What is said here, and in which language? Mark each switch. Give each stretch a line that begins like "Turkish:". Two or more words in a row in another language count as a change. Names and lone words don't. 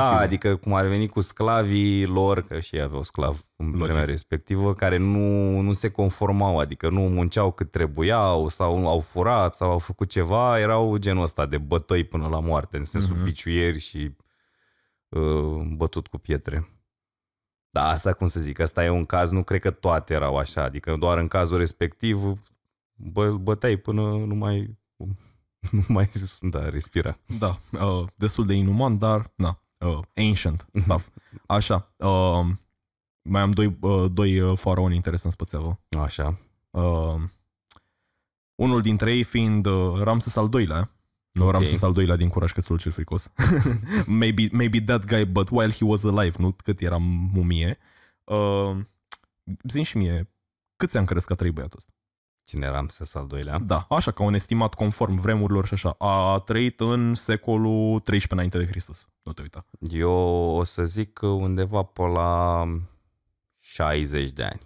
Romanian: Da, adică cum ar veni cu sclavii lor, că și ei aveau sclavi în vremea respectivă, care nu se conformau, adică nu munceau cât trebuiau, sau au furat, sau au făcut ceva, erau genul ăsta de bătăi până la moarte, în sensul biciuieri și bătut cu pietre. Da, asta cum să zic, asta e un caz, nu cred că toate erau așa, adică doar în cazul respectiv băteai până nu mai respira. Da, destul de inuman, dar
English: ancient stuff.
Romanian: Așa, mai am doi faraoni interesanți pe țeavă. Așa. Unul dintre ei fiind Ramses al II-lea. Nu Ramses al II-lea din Curaj Cățelul cel fricos.
English: maybe that guy, but while he was alive,
Romanian: nu cât era mumie. Zi-mi și mie, câți ani crezi că a trăit băiatul ăsta? Cine era Ramses al II-lea? Da, așa, ca un estimat conform vremurilor și așa. A trăit în secolul 13 înainte de Hristos. Nu te uita. Eu o să zic undeva pe la 60 de ani.